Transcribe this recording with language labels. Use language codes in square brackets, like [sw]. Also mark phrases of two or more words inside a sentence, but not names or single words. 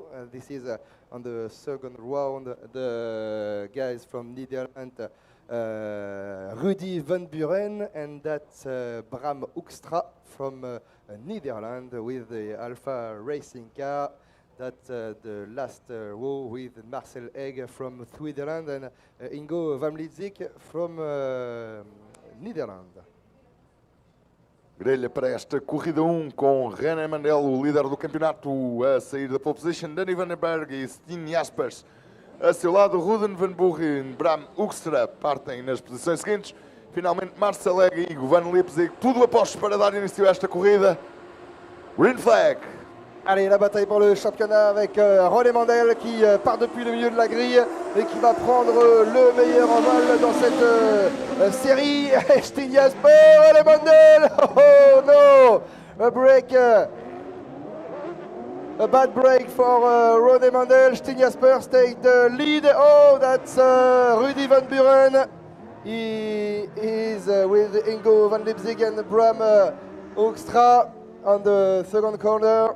[en] This is on the second round. The guys from Netherlands, Rudy van Buren, and that's Bram Hoekstra from Netherlands with the Alpha Racing car. That's the last row with Marcel Egg from Switzerland and Ingo van Lietzik from Netherlands. [pt] Grelha para esta corrida 1 com René Mandel, o líder do campeonato, a sair da [en] pole position, [pt] Danny van den Berg e Steen Jaspers. A seu lado, Ruden van Buren, Bram Hoekstra partem nas posições seguintes. Finalmente, Marcel Egg e Ingo van Lietzik, tudo a postos para dar início a esta corrida. [en] Green flag. [fr] Allez, la bataille pour le championnat avec René Mandel qui part depuis le milieu de la grille et qui va prendre le meilleur envol dans cette série. Steen Jaspers, René Mandel. [en] Oh no! A break. A bad break for René Mandel. Steen Jaspers take the lead. Oh, that's Rudy van Buren. He is with Ingo van Lietzik and Bram Hoekstra on the second corner.